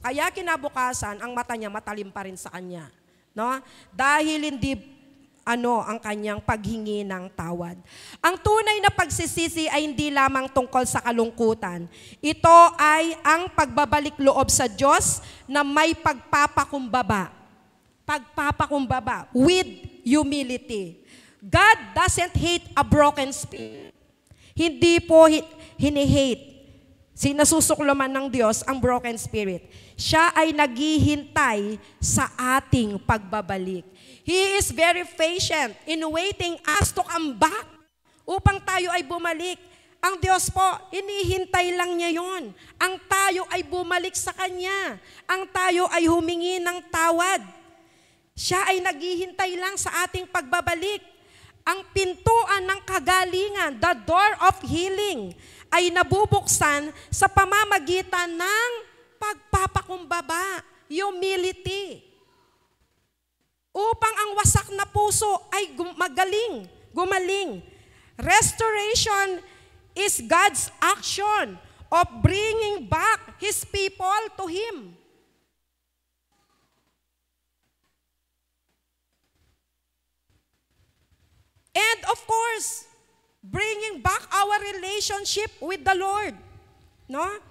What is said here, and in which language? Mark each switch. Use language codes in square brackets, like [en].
[tl] Kaya kinabukasan, ang mata niya matalim pa rin sa kanya. No? Dahil hindi ang kanyang paghingi ng tawad. Ang tunay na pagsisisi ay hindi lamang tungkol sa kalungkutan. Ito ay ang pagbabalik loob sa Diyos na may pagpapakumbaba. Pagpapakumbaba [en] with humility. God doesn't hate a broken spirit. [tl] Hindi po hini-hate. Sinasusuklaman ng Diyos ang broken spirit. Siya ay naghihintay sa ating pagbabalik. [en] He is very patient in waiting us to come back [tl] upang tayo ay bumalik. Ang Diyos po, inihintay lang niya yon. Ang tayo ay bumalik sa Kanya. Ang tayo ay humingi ng tawad. Siya ay naghihintay lang sa ating pagbabalik. Ang pintuan ng kagalingan, [en] the door of healing, [tl] ay nabubuksan sa pamamagitan ng pagpapakumbaba, humility. Upang ang wasak na puso ay gumaling. [en] Restoration is God's action of bringing back His people to Him. And of course, bringing back our relationship with the Lord. No?